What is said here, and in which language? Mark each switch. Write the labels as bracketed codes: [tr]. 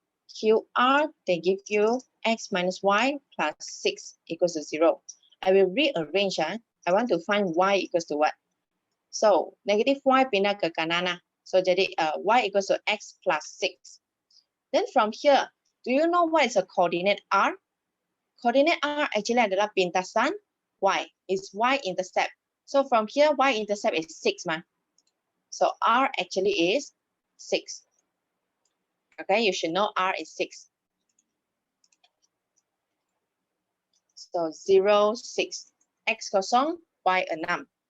[en] QR, they give you x minus y plus 6 equals to 0. I will rearrange. I want to find y equals to what? So, negative y [ms] pindah ke kanan. [en] So, jadi y equals to x plus 6. Then from here, do you know what is a coordinate R? [ms] Coordinate R actually adalah pintasan y. [en] It's y-intercept. So, from here, y-intercept is 6. So, R actually is 6. Okay, you should know R is 6. [ms] So 0, 6. X kosong, Y 6.